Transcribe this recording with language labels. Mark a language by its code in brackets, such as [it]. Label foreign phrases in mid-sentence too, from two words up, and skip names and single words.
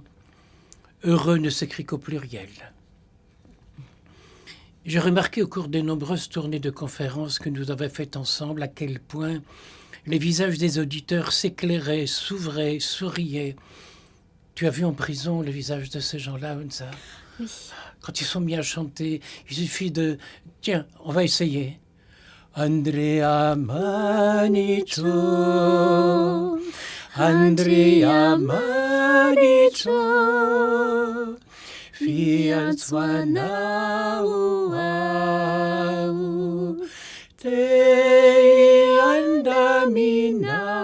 [fr] Heureux ne s'écrit qu'au pluriel. J'ai remarqué au cours des nombreuses tournées de conférences que nous avons faites ensemble à quel point les visages des auditeurs s'éclairaient, s'ouvraient, souriaient. Tu as vu en prison le visage de ces gens-là, Hunza? Oui. Quand ils sont mis à chanter, il suffit de... Tiens, on va essayer. Andrea Manicho, Andrea Manicho, Fianzwana uau, te andamina.